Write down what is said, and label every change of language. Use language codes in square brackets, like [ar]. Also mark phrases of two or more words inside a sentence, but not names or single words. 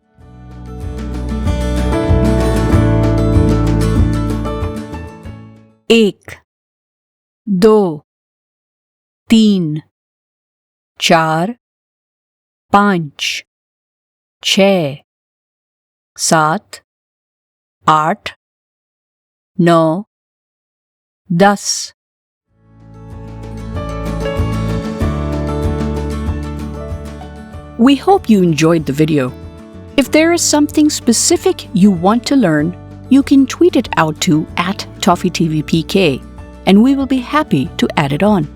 [hi] एक, दो, तीन, चार, पाँच, छः, सात, आठ, नौ, 10. [en] We hope you enjoyed the video. If there is something specific you want to learn, you can tweet it out to @ToffeeTVPK, and we will be happy to add it on.